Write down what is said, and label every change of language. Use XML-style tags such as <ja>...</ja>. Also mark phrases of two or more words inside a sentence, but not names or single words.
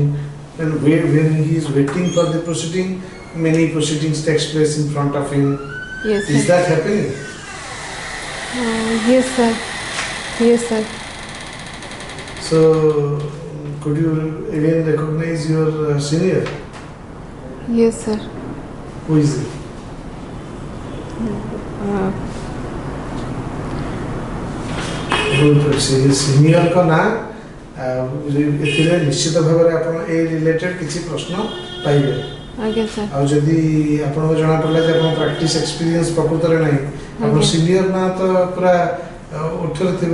<en>And when he is waiting for the proceeding, many proceedings takes place in front of him. Yes, sir. Is that happening? Yes, sir. Yes, sir. So could you again recognize your senior? Yes, sir. Who is it?</en> <or>ସିନିୟର ଙ୍କ ନାଁ ଏଥିରେ ନିଶ୍ଚିତ ଭାବରେ ଆପଣ ଏ ରିଲେଟେଡ୍ କିଛି ପ୍ରଶ୍ନ ପାଇବେ। ଆଜ୍ଞା ସାର୍। ଆଉ ଯଦି ଆପଣଙ୍କୁ ଜଣା ପଡ଼ିଲା ଯେ ଆପଣ</or> <en>practice experience</en> <or>ପ୍ରକୃତରେ ନାହିଁ, ଆପଣ ସିନିୟର ନାଁ ତ ପୁରା ଉଠରେ ଥିବ।</or>